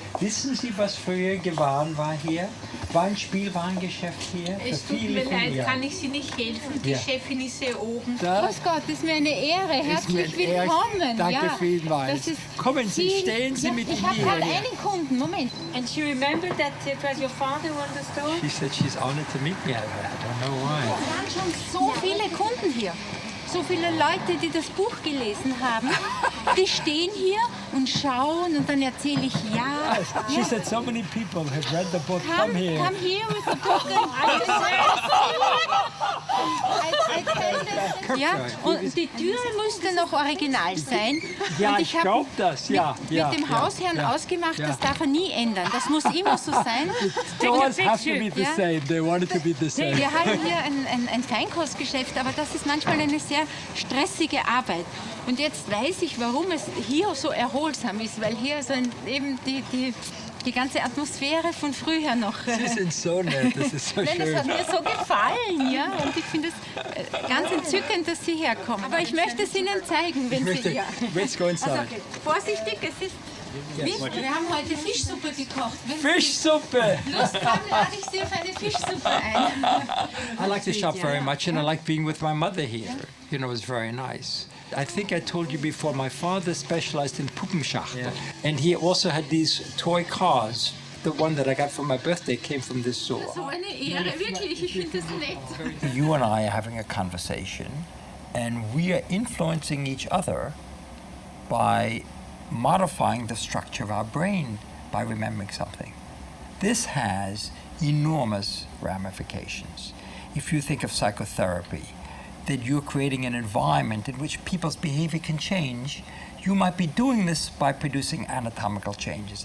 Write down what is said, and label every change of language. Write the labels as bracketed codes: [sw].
[de] Wissen Sie, was früher gewahren war hier? War ein Spielwarengeschäft hier? Es tut mir leid, kann ich Sie nicht helfen? Die Chefin ist hier oben. Grüß Gott, das ist mir eine Ehre. Herzlich willkommen. Danke vielmals. Kommen Sie, stellen Sie mit Ich habe gerade einen Kunden. Moment. [en] And she remembered that it was your father who owned the store? She said she's honored to meet me. I don't know why. [de] Es waren schon so viele Kunden hier. So viele Leute, die das Buch gelesen haben, die stehen hier und schauen und dann erzähle ich ja. [en] She said so many people have read the book. Come here. Come here with the book and [de] ja, und die Türe musste noch original sein. Ja, und ich glaube das. Ja, mit dem Hausherrn ausgemacht, das darf er nie ändern. Das muss immer so sein. [en] Doors have to be the same. They want it to be the same. [de] Wir haben hier ein Feinkostgeschäft, aber das ist manchmal eine sehr stressige Arbeit. Und jetzt weiß ich, warum es hier so erholsam ist, weil hier so eben die ganze Atmosphäre von früher noch. Sie sind so nett, das ist so schön. Das hat mir so gefallen, ja. Und ich finde es ganz entzückend, dass Sie herkommen. Aber ich möchte es Ihnen zeigen, wenn Sie... Ja. [en] Let's go inside. [de] Also, vorsichtig, es ist... [en] Yes. [de] Wir haben heute Fischsuppe gekocht. Fischsuppe! Lust haben, lade ich Sie auf eine Fischsuppe ein. [en] I like the shop very much, and I like being with my mother here. You know, it's very nice. I think I told you before, my father specialized in Puppenschachteln. And he also had these toy cars the one that I got for my birthday came from this saw. [de] So eine Ehre, wirklich, ich finde das nett. [en] You and I are having a conversation, and we are influencing each other by modifying the structure of our brain by remembering something. This has enormous ramifications. If you think of psychotherapy, that you're creating an environment in which people's behavior can change, you might be doing this by producing anatomical changes.